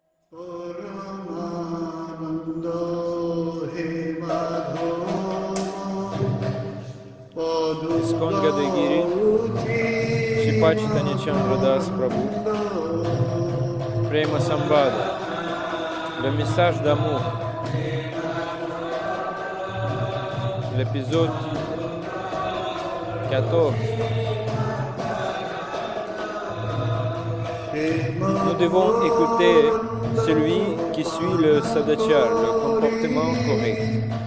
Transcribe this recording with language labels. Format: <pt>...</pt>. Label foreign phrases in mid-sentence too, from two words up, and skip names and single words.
<fr>Iskon Gadagiri, Shripa Chaitanya Chandra Das Prabhu, Prema Sambada, le message d'amour, l'épisode 14. Nous devons écouter celui qui suit le sadachar, le comportement correct.</fr>